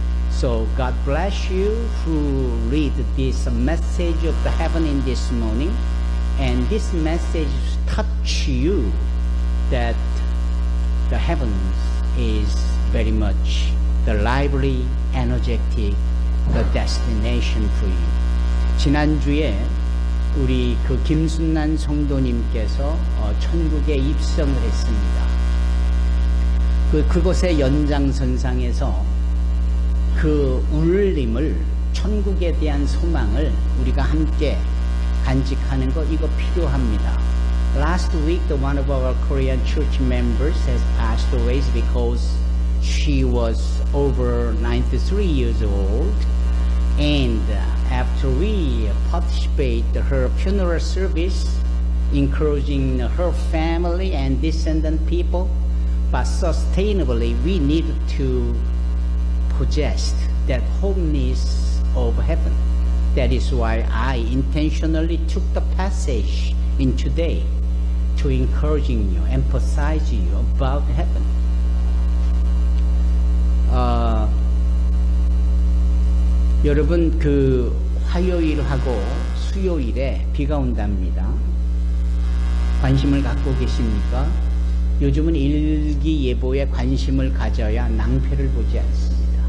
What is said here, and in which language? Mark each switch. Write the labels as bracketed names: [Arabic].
[English] So God bless you who read this message of the heaven in this morning, and this message touch you that the heavens is very much the lively, energetic, the destination for you. [Korean] 지난주에 우리 그 김순난 성도님께서 천국에 입성을 했습니다. 그곳의 연장선상에서 그 울림을, 천국에 대한 소망을 우리가 함께 간직하는 거, 이거 필요합니다. [English] Last week, one of our Korean church members has passed away because she was over 93 years old. And after we participate her funeral service, encouraging her family and descendant people, but sustainably we need to possess that holiness of heaven. That is why I intentionally took the passage in today to encouraging you, emphasizing you about heaven. [Korean] 여러분, 그 화요일하고 수요일에 비가 온답니다. 관심을 갖고 계십니까? 요즘은 일기예보에 관심을 가져야 낭패를 보지 않습니다.